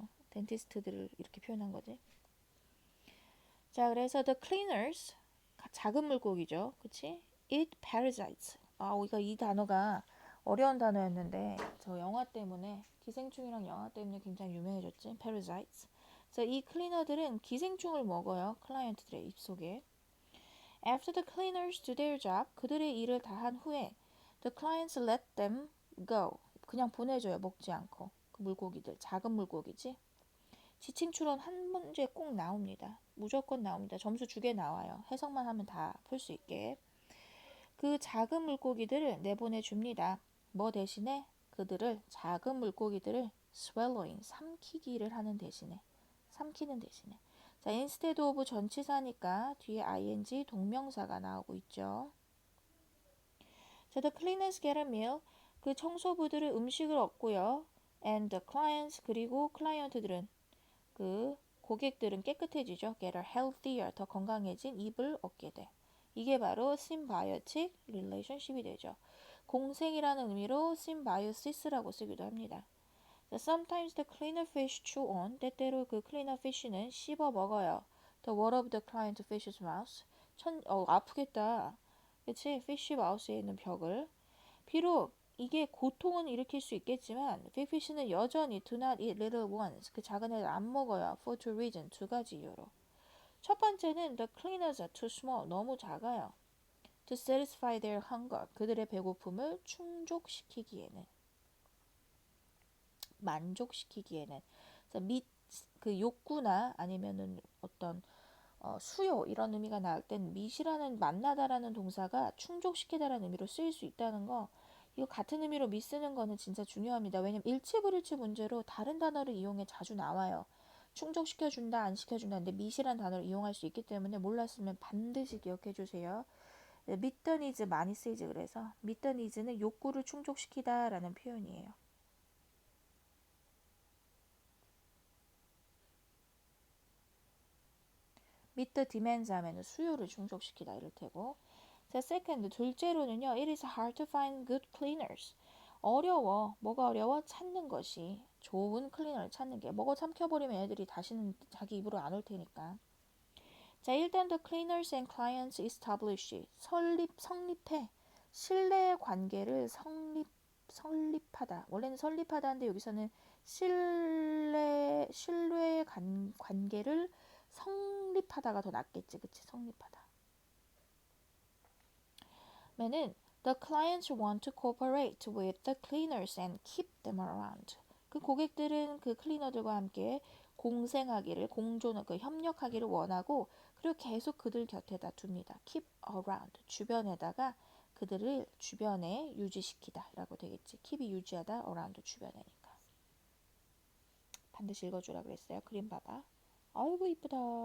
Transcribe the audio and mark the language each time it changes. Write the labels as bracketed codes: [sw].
[ko] 덴티스트들을 이렇게 표현한 거지. 자 그래서 [en] the cleaners [ko] 작은 물고기죠. [en] 그치? eat parasites. [ko] 우리가 이 단어가 어려운 단어였는데 저 영화 때문에 기생충이랑 영화 때문에 굉장히 유명해졌지. [en] parasites. [ko] 그래서 이 클리너들은 기생충을 먹어요. 클라이언트들의 입속에. [en] After the cleaners do their job, [ko] 그들의 일을 다 한 후에 [en] the clients let them go. [ko] 그냥 보내줘요. 먹지 않고. 그 물고기들. 작은 물고기지. 지침 추론 한 문제 꼭 나옵니다. 무조건 나옵니다. 점수 주게 나와요. 해석만 하면 다 풀 수 있게. 그 작은 물고기들을 내보내줍니다. 뭐 대신에? 그들을 작은 물고기들을 swallowing, 삼키기를 하는 대신에 삼키는 대신에 자, instead of 전치사니까 뒤에 ing 동명사가 나오고 있죠. [en] 자, the cleaners get a meal. [ko] 그 청소부들은 음식을 얻고요. [en] and the clients [ko] 그리고 클라이언트들은 그 고객들은 깨끗해지죠. [en] get a healthier [ko] 더 건강해진 입을 얻게 돼. 이게 바로 symbiotic relationship이 되죠. 공생이라는 의미로 symbiosis라고 쓰기도 합니다. [en] Sometimes the cleaner fish chew on. [ko] 때때로 그 cleaner fish는 씹어 먹어요. [en] The wall of the client fish's mouth. [ko] 아프겠다. 그치? fish mouth에 있는 벽을. 비록 이게 고통은 일으킬 수 있겠지만 big fish는 여전히 [en] do not eat little ones. [ko] 그 작은 애를 안 먹어요. [en] For two reasons. [ko] 두 가지 이유로. [en] 첫 번째는 the cleaners are too small. [ko] 너무 작아요. [en] To satisfy their hunger. [ko] 그들의 배고픔을 충족시키기에는. 만족시키기에는. 그 욕구나 아니면은 어떤 수요 이런 의미가 나올 땐 meet이라는 만나다라는 동사가 충족시키다라는 의미로 쓰일 수 있다는 거 이거 같은 의미로 meet 쓰는 거는 진짜 중요합니다. 왜냐면 일치불일치 문제로 다른 단어를 이용해 자주 나와요. 충족시켜준다 안 시켜준다 근데 meet이라는 단어를 이용할 수 있기 때문에 몰랐으면 반드시 기억해 주세요. [en] meet the needs [ko] 많이 쓰이지 그래서 meet the needs는 욕구를 충족시키다 라는 표현이에요. [en] meet the demands [ko] 하면 수요를 충족시키다 이럴 테고 자, second, 둘째로는요. [en] It is hard to find good cleaners. [ko] 어려워. 뭐가 어려워? 찾는 것이. 좋은 클리너를 찾는 게. 먹어 삼켜버리면 애들이 다시는 자기 입으로 안 올 테니까. [en] 자, 일단 the cleaners and clients establish. 성립해. [ko] 신뢰 관계를 설립하다. 원래는 설립하다인데 여기서는 신뢰 관계를 성립하다가 더 낫겠지. 그치? 성립하다. [en] 면은 the clients want to cooperate with the cleaners and keep them around. [ko] 그 고객들은 그 클리너들과 함께 공생하기를, 협력하기를 원하고 그리고 계속 그들 곁에다 둡니다. keep around, 주변에다가 그들을 주변에 유지시키다 라고 되겠지. keep이 유지하다, around 주변에니까. 반드시 읽어주라 그랬어요. 그림 봐봐. 아이고 이쁘다.